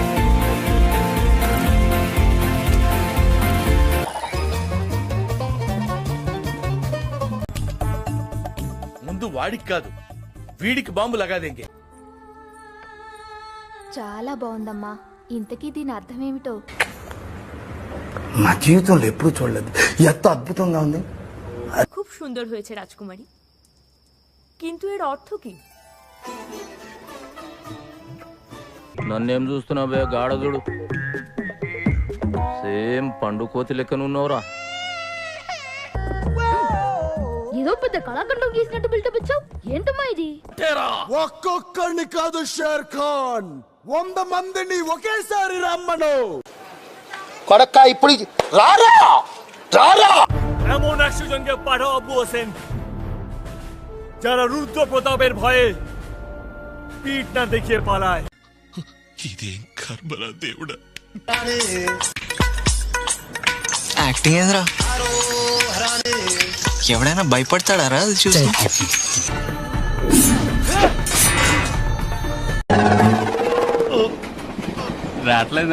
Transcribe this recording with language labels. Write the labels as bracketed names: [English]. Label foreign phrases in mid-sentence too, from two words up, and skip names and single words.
[Telugu] ముందు వాడికి కాదు వీడికి [Hindi] बम लगादेंगे. [Telugu] చాలా బాగుందమ్మా. ఇంతకీ దీని అర్థం ఏమిటో నా జీవితంలో ఎప్పుడు చూడలేదు, ఎంత అద్భుతంగా ఉంది. [Bangla] খুব সুন্দর হয়েছে রাজকুমারী, কিন্তু এর অর্থ কি? [Telugu] నన్నేం చూస్తున్నావే గాఢదుడు? సేమ్ పండు కోతి లెక్కనున్నావురా. ఏదో పెద్ద కళాఖండం గీసినట్టు బిల్డప్ ఇచ్చావు. ఏంటమ్మా ఇది? ఒక్కొక్కడిని కాదు షేర్ ఖాన్, 100 మందిని ఒకేసారి రమ్మను. కొడక్క ఇప్పుడు రారా రారా. [Bangla] এমন একজনকে পাঠাও আবু হোসেন যারা রুদ্র প্রতাপের ভয়ে পিঠ না দেখিয়ে পালায়। [Telugu] ఇదేం కర్మరా దేవుడా. యాక్టింగ్ ఏంద్రా? ఎవడైనా భయపడతాడారా అది చూసి? రావట్లేదే.